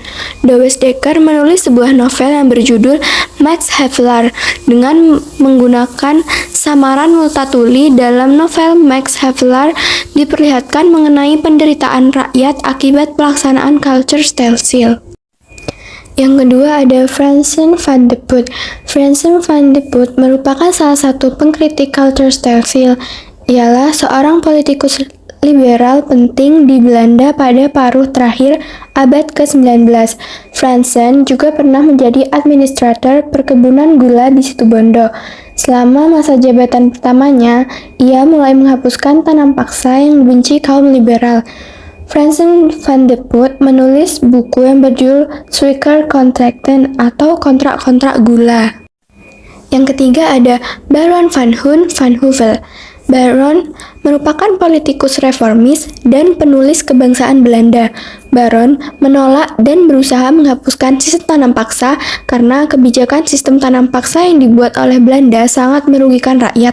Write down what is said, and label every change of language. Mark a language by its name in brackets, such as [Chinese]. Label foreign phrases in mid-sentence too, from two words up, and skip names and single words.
[Indonesian] Douwes Dekker menulis sebuah novel yang berjudul Max Havelaar dengan menggunakan samaran Multatuli. Dalam novel Max Havelaar diperlihatkan mengenai penderitaan rakyat akibat pelaksanaan Culture Style Seal. Yang kedua ada Fransen van de Putte. Fransen van de Putte merupakan salah satu pengkritik Culture Style Seal. Ialah seorang politikus liberal penting di Belanda pada paruh terakhir abad ke-19. Fransen juga pernah menjadi administrator perkebunan gula di Situbondo. Selama masa jabatan pertamanya, ia mulai menghapuskan tanam paksa yang dibenci kaum liberal. Fransen van de Putte menulis buku yang berjudul Suikercontracten atau kontrak-kontrak gula. Yang ketiga ada Baron van Huyn van Heuvel. Baron merupakan politikus reformis dan penulis kebangsaan Belanda. Baron menolak dan berusaha menghapuskan sistem tanam paksa karena kebijakan sistem tanam paksa yang dibuat oleh Belanda sangat merugikan rakyat.